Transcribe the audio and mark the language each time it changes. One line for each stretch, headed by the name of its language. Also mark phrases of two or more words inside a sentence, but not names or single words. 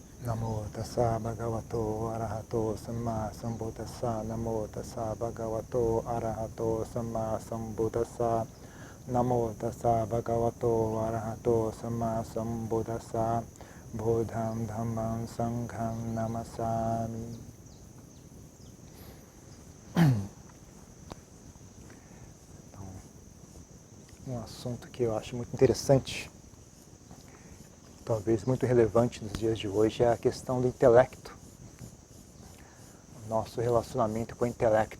Pali: Namo tassa bhagavato arahato samma sambuddhassa. Namo tassa bhagavato arahato samma sambuddhassa. Namo tassa bhagavato arahato samma sambuddhassa. Buddham dhammam sangham namassami.
Portuguese: Então, um assunto que eu acho muito interessante, talvez muito relevante nos dias de hoje, é a questão do intelecto. O nosso relacionamento com o intelecto.